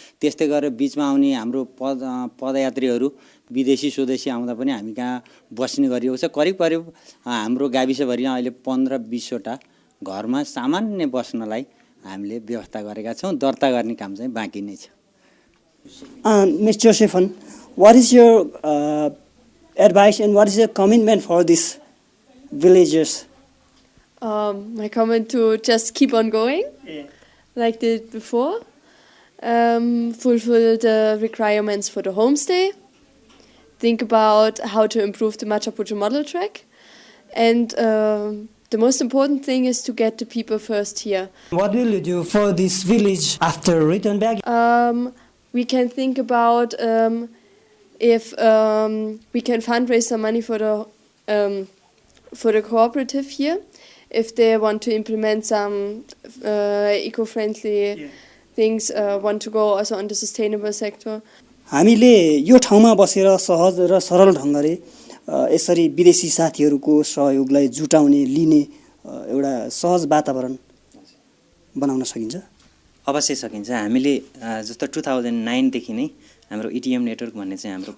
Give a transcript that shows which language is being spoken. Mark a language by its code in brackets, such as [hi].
[ne] त्यस्तै गरेर बिचमा आउने हाम्रो पदयात्रीहरू विदेशी स्वदेशी आउँदा पनि हामी कहाँ बस्ने गरिएको छ। करिब हाम्रो गाविसभरि अहिले 15-20वटा घरमा सामान्य बस्नलाई हामीले व्यवस्था गरेका छौँ। दर्ता गर्ने काम चाहिँ बाँकी नै छ। [en] Mr. Stefan, what is your advice and what is your commitment for these villagers? My comment to just keep on going, like they did before. Fulfill the requirements for the homestay. Think about how to improve the Machu Picchu model track. And the most important thing is to get the people first here. What will you do for this village after return back? We can think about if we can fundraise some money for the cooperative here, if they want to implement some eco-friendly things, want to go also on the sustainable sector. [ne] हामीले यो ठाउँमा बसेर सहज र सरल ढङ्गले यसरी विदेशी साथीहरूको सहयोगलाई जुटाउने लिने एउटा सहज वातावरण बनाउन सकिन्छ? अवश्य सकिन्छ। हामीले जस्तो 2009 देखि नै हाम्रो इटिएम नेटवर्क भन्ने चाहिँ हाम्रो